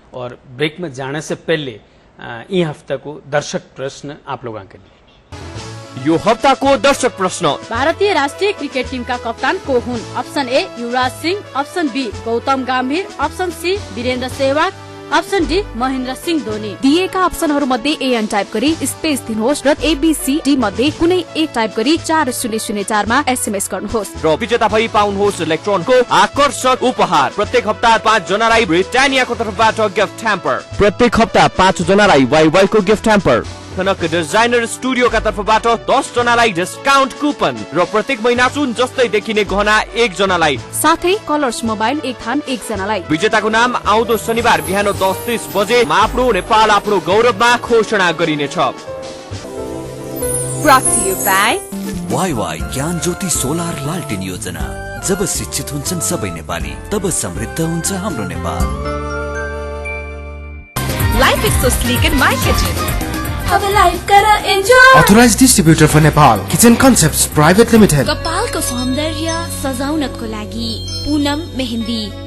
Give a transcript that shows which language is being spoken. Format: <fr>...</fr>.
<hi>और ब्रेक में जाने से पहले ई हफ्ता को दर्शक प्रश्न आप लोगों के लिए।</hi> <ne>यो हफ्ता को दर्शक प्रश्न, भारतीय राष्ट्रिय क्रिकेट टीम का कप्तान को हुन्? Option A Yuvraj Singh, option be Gautam गम्भीर, option C Birendra Sehwag, option D Mahendra Singh Dhoni. दिएका अप्सनहरू मध्ये एएन टाइप गरी स्पेस दिनुहोस् र एबीसी मध्ये कुनै एक टाइप गरी 4004 मा एसएमएस गर्नुहोस् र विजेता भई पाउनुहोस् इलेक्ट्रोनको आकर्षक उपहार। प्रत्येक हप्ता 5 जनालाई ब्रिटानियाको तर्फबाट गिफ्ट ह्याम्पर, प्रत्येक हप्ता 5 जनालाई वाइवाई को गिफ्ट ह्याम्पर, कनक डिजाइनर स्टुडियो का तर्फबाट 10 जनालाई डिस्काउन्ट कुपन र प्रत्येक महिना सुन जस्तै देखिने गहना 1 जनालाई, साथै कलर्स मोबाइल 1 थान 1 जनालाई। विजेताको नाम आउँदो शनिबार बिहान 10:30 बजे आफ्नो नेपाल आफ्नो गौरवमा घोषणा गरिनेछ।</ne> <en>Brought to you by</en> <ne>WaiWai ज्ञान ज्योति सोलर लालटेन योजना। जब शिक्षित हुन्छन् सबै नेपाली, तब समृद्ध हुन्छ हाम्रो Nepal.</ne> <en>Life is so sleek in my kitchen.</en> <hi>अब लाइफ कर enjoy.</hi> <en>Authorized distributor for Nepal, Kitchen Concepts Private Limited।</en> <ne>कपालको सौन्दर्य सजाउनको लागि पूनम मेहन्दी।</ne>